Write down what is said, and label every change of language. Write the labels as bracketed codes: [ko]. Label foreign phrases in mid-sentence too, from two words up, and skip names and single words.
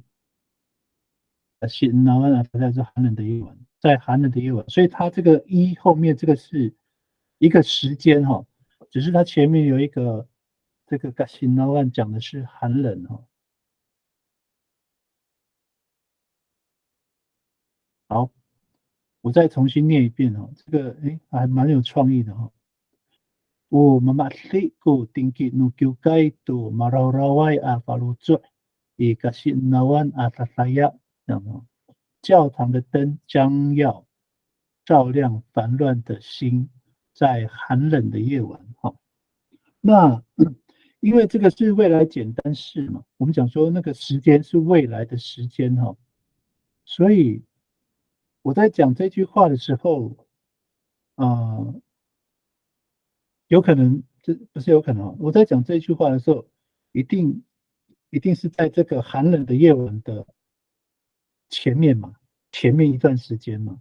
[zh] 是南湾啊，在是寒冷的夜晚，在寒冷的夜晚，所以它这个一后面这个是一个时间哈，只是它前面有一个这个 Gasinawan 讲的是寒冷哈。好，我再重新念一遍哈，这个还蛮有创意的哈。 [ami] 我 mamatli ko tingki no kyukay to mararaway a faluzo i Gasinawan a tataya [zh] 这样哈。教堂的灯将要照亮烦乱的心，在寒冷的夜晚。哈，那因为这个是未来简单式嘛，我们讲说那个时间是未来的时间哈，所以我在讲这句话的时候，有可能这不是有可能，我在讲这句话的时候，一定一定是在这个寒冷的夜晚的前面嘛，前面一段时间嘛。